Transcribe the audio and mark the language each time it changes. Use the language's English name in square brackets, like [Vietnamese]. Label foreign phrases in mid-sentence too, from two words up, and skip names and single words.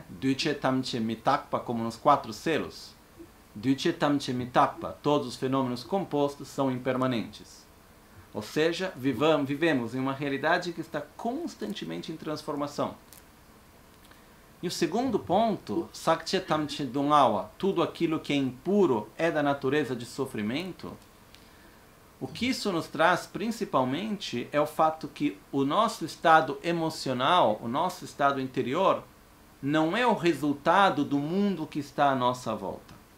[Tibetan] འདུས་བྱས་ཐམས་ཅད་མི་རྟག་པ, [Portuguese] como nos 4 selos. [Tibetan] འདུས་བྱས་ཐམས་ཅད་མི་རྟག་པ, [Portuguese] todos os fenômenos compostos são impermanentes. Ou seja, vivemos em uma realidade que está constantemente em transformação. E o segundo ponto, [Tibetan] ཟག་བཅས་ཐམས་ཅད་སྡུག་བསྔལ་བ, [Portuguese] tudo aquilo que é impuro é da natureza de sofrimento. O que isso nos traz principalmente é o fato que o nosso estado emocional, o nosso estado interior, não é o resultado do mundo que está à nossa volta.